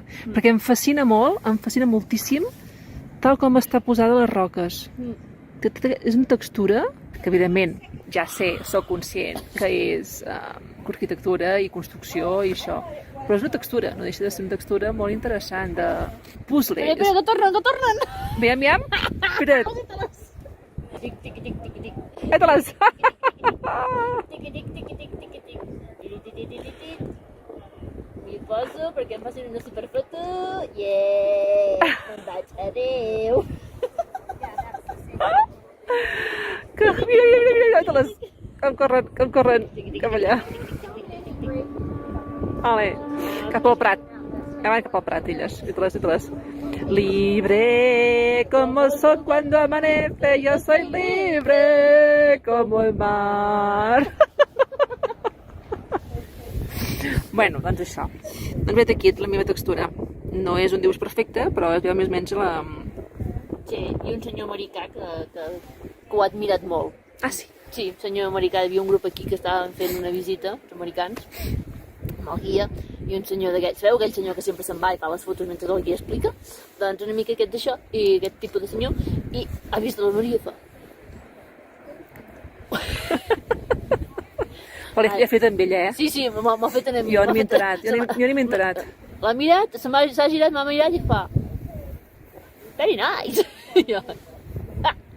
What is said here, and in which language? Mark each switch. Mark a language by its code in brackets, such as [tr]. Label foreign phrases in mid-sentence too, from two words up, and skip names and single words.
[ca] Perquè em fascina moltíssim, tal com està posada les roques. És una textura que, evidentment, ja sé, sóc conscient que és arquitectura i construcció i això, però és una textura, no deixa de ser una textura molt interessant, de puzzle. Espera, que tornen! Aviam, espera't. Tic, tic, tic, tic, tic. Eta-les! Tic, tic, tic, tic, tic, tic. Tic. M'hi poso perquè em facin una superfoto. Yeah! Me'n vaig, adeu! Que, mira, com corren cap allà. Ole, cap al Prat. Ja van cap al Prat, illes. Mira-les. [es] Libre como soy cuando amanece, yo soy libre como el mar. [ca] Bueno, doncs això. Doncs vet aquí la meva textura. No és un dibuix perfecte, però es veu més o menys la... Sí, i un senyor americà que ho ha admirat molt. Ah, sí? Sí, un senyor americà, hi havia un grup aquí que estaven fent una visita, els americans, amb el guia, i un senyor d'aquests, sabeu aquell senyor que sempre se'n va i fa les fotos mentre el guia explica? Doncs una mica aquest d'això, i aquest tipus de senyor, i ha vist la Maria i fa... Però l'he fet amb ella, eh? Sí, m'ha fet a mi. Jo no m'he enterat, jo ni m'he enterat. L'ha mirat, s'ha girat, m'ha mirat i fa... [en] Very nice! [ca] I jo... Ah.